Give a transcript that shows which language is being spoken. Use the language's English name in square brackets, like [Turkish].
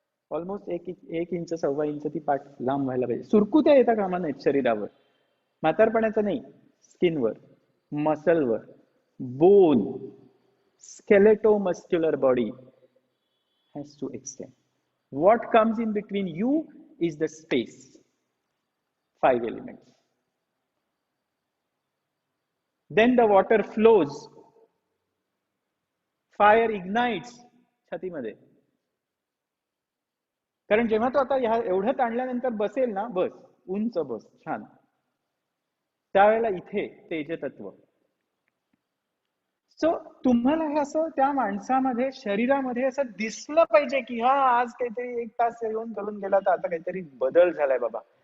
[Marathi] Almost 1 inch 1.25 inch ती पाठ लांब व्हायला पाहिजे. सुरकुत्या येता कामा नाहीत शरीरावर, म्हातारपणाचं नाही, स्किनवर, मसलवर, bone, [English] skeleto-muscular body has to extend. What comes in between you is the space. 5 elements. Then the water flows fire ignites छातीमध्ये. [Marathi] कारण जेव्हा तो आता ह्या एवढं ताणल्यानंतर बसेल ना, बस उंच बस छान, त्यावेळेला इथे तेजतत्व. सो तुम्हाला हे असं त्या माणसामध्ये शरीरामध्ये असं दिसलं पाहिजे की हा आज काहीतरी 1 तास येऊन करून गेला तर आता काहीतरी बदल झालाय बाबा.